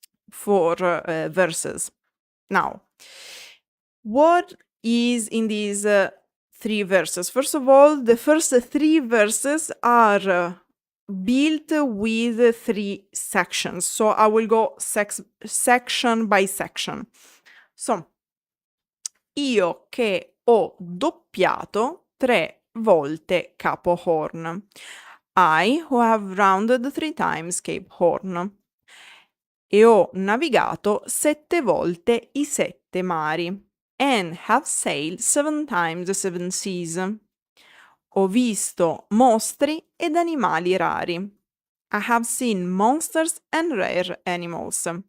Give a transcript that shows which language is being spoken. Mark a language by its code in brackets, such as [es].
[en] 4 verses. Now, what is in these 3 verses? First of all, the first 3 verses are built with 3 sections. So I will go section by section. [it] So, io che ho doppiato 3 volte Capo Horn. [en] I who have rounded 3 times Cape Horn. [it] E ho navigato 7 volte i 7 mari. [en] And have sailed 7 times the 7 seas. [it] Ho visto mostri ed animali rari. [en] I have seen monsters and rare animals.